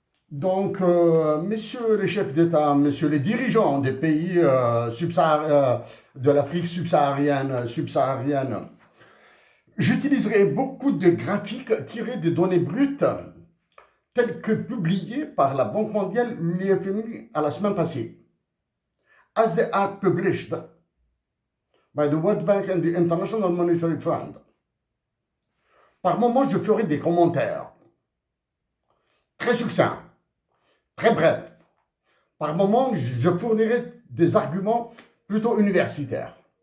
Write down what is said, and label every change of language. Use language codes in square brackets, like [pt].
[fr] Donc, messieurs les chefs d'État, messieurs les dirigeants des pays de l'Afrique subsaharienne, j'utiliserai beaucoup de graphiques tirés des données brutes telles que publiées par la Banque mondiale, l'UFMI, à la semaine passée. [en] As they are published by the World Bank and the International Monetary Fund. [fr] Par moment, je ferai des commentaires très succincts, très bref. Par moment, je fournirai des arguments plutôt universitaires.